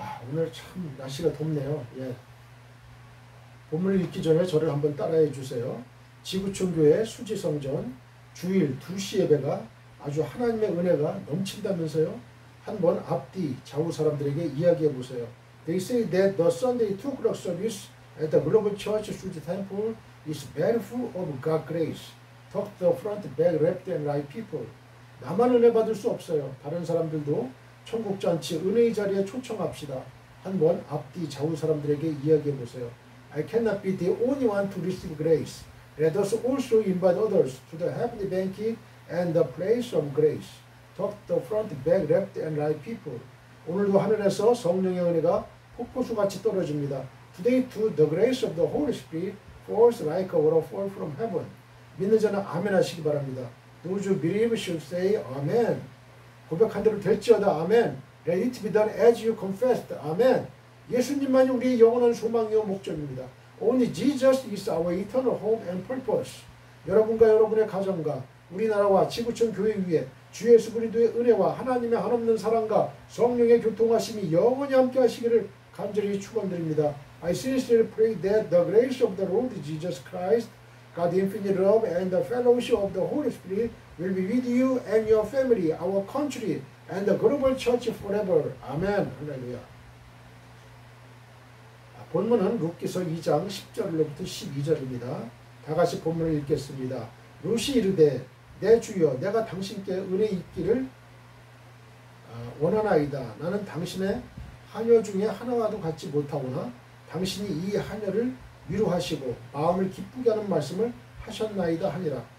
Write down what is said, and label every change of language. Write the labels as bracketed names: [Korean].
[Korean] 오늘 참 날씨가 덥네요. 예. 본문을 읽기 전에 저를 한번 따라해 주세요. 지구촌교회 수지성전 주일 2시 예배가 아주 하나님의 은혜가 넘친다면서요. 한번 앞뒤 좌우 사람들에게 이야기해 보세요. [English] They say that the Sunday 2 o'clock service at the Global Church Suji Temple is very full of God's grace. Talk the front, back, left and right people. [Korean] 나만 은혜 받을 수 없어요. 다른 사람들도 천국잔치 은혜의 자리에 초청합시다. 한번 앞뒤 좌우 사람들에게 이야기해 보세요. [English] I cannot be the only one to receive grace. Let us also invite others to the heavenly banquet and the place of grace. Talk the front, back, left and right people. [Korean] 오늘도 하늘에서 성령의 은혜가 폭포수같이 떨어집니다. [English] Today too the grace of the Holy Spirit falls like a waterfall from heaven. [Korean] 믿는 자는 아멘 하시기 바랍니다. [English] Those who believe should say amen. [Korean] 고백한 대로 될지어다 아멘. [English] Let it be done as you confessed. [Korean] 아멘. 예수님만이 우리의 영원한 소망이요 목적입니다. [English] Only Jesus is our eternal hope and purpose. [Korean] 여러분과 여러분의 가정과 우리나라와 지구촌 교회 위에 주 예수 그리스도의 은혜와 하나님의 한없는 사랑과 성령의 교통하심이 영원히 함께 하시기를 간절히 축원드립니다. [English] I sincerely pray that the grace of the Lord Jesus Christ, God's infinite love and the fellowship of the Holy Spirit will be with you and your family, our country, and the global church forever. [Korean] 아멘. 할렐루야. 본문은 룻기서 2장 10절로부터 12절입니다. 다 같이 본문을 읽겠습니다. 룻이 이르되 내 주여 내가 당신께 은혜 있기를 원하나이다. 나는 당신의 하녀 중에 하나와도 같지 못하거나 당신이 이 하녀를 위로하시고 마음을 기쁘게 하는 말씀을 하셨나이다 하니라.